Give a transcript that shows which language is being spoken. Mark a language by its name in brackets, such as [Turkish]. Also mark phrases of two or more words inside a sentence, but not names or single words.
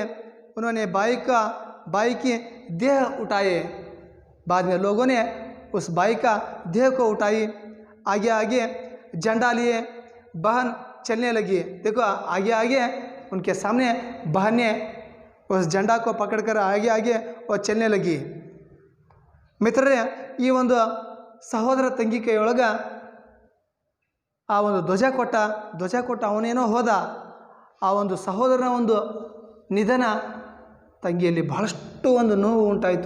[Hindi] उन्होंने बाई की देह उठाए। बाद में लोगों ने उस बाई का देह को उठाई। आगे आगे झंडा लिए बहन चलने लगी। देखो आगे उनके सामने बहन ने उस झंडा को पकड़कर आगे वो चलने लगी। [Kannada] ಮಿತ್ರರೇ, ಈ ಒಂದು ಸಹೋದರ ತಂಗಿ ಕೈಯೊಳಗ ಆ ಒಂದು ಧ್ವಜ ಕೊಟ್ಟ ಅವನೇನೋ ಹೋದ. ಆ ಒಂದು ಸಹೋದರನ ಒಂದು ನಿಧನ ತಂಗಿಯಲ್ಲಿ ಬಹಳಷ್ಟು ಒಂದು ನೋವು ಉಂಟಾಯಿತು.